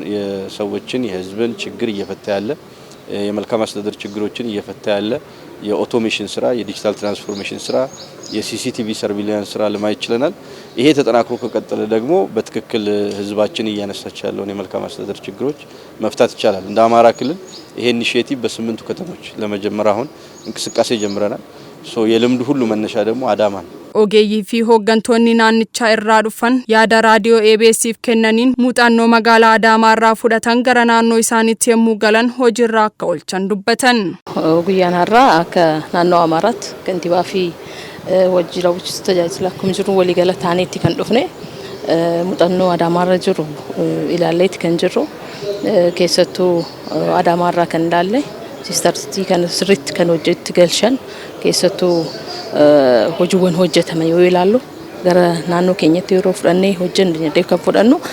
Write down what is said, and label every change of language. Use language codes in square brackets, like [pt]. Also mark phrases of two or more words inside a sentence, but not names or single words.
[am] የሰዎችን የህዝብን ችግር እየፈታ ያለ የመልካም አስተዳደር ችግሮችን እየፈታ ያለ የኦቶሜሽን ስራ የዲጂታል ትራንስፎርሜሽን ስራ የሲሲቲቪ ሰርቪላንስ ስራ ለማየት ችለናል። ይሄ ተጠናክሮ ከቀጠለ ደግሞ በትክክል ህዝባችን እያነሳች ያለውን የመልካም አስተዳደር ችግሮች መፍታት ይቻላል። እንደ አማራ ክልል ይሄ ኢኒሺዬቲቭ በ8 ከተሞች ለመጀመር አሁን እንቅስቃሴ ጀምረናል። የልምዱ ሁሉ መነሻ ደግሞ አዳማ ነው። [om] ogeeyyii fi hooggantoonni naannichaa irraa dhufan yaada raadiyoo ABS'if kennaniin muuxannoo magaalaa Adaamaa irraa fudhatan gara naannoo isaaniitti yemmuu galan hojiirra akka oolchan dubbatan. Guyyaan har'aa akka naannoo Amaaraatti kantiibaa fi wajjira bulchiinsa tajaajila akkuma jiru waliigala taaneetti kan dhufne muuxannoo Adaamaa irra jiru ilaalleetti kan jirru keessattuu Adaamaa irraa kan ilaalle siistartii kan sirriitti kan hojjetti galchan keessattuu hojiiwwan hojjetaman yoo ilaallu gara naannoo keenyatti yeroo fudhannee hojjennee kan fudhannu